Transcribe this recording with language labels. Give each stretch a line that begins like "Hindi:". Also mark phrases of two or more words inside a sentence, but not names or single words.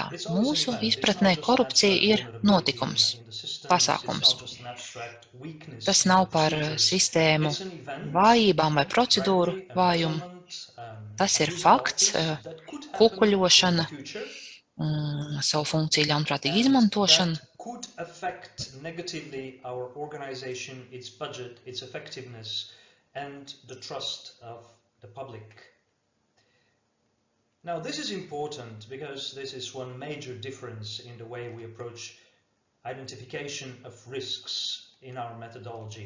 Latvian: Mūsu izpratnē korupcija ir notikums, pasākums. Tas nav par sistēmu vājībām vai procedūru vājumu. Tas ir fakts, kukuļošana, savu funkciju ļaunprātīga izmantošana.
English: Could affect negatively our organization, its budget, its effectiveness, and the trust of the public. Now, this is important because this is one major difference in the way we approach identification of risks in our methodology.